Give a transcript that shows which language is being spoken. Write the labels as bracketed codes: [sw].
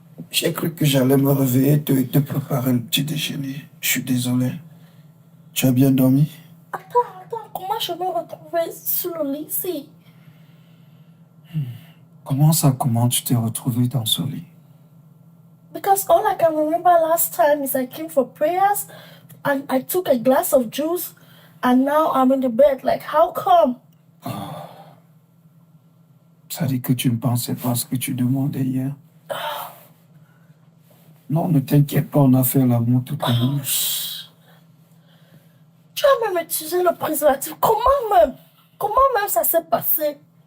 [fr] J'ai cru que j'allais me réveiller et te préparer le petit déjeuner. Je suis désolé. Tu as bien dormi? Attends, comment je me retrouvais sur le lit ici? Comment ça, comment tu t'es retrouvé dans ce lit? [en] Because all I can remember last time is I came for prayers and I took a glass of juice and now I'm in the bed. Like, how come? [fr] Ça dit que tu ne pensais pas à ce que tu demandais hier. Non, ne t'inquiète pas, on a fait l'amour tout à l'heure. Tu as même utilisé le préservatif. Comment même ça s'est passé?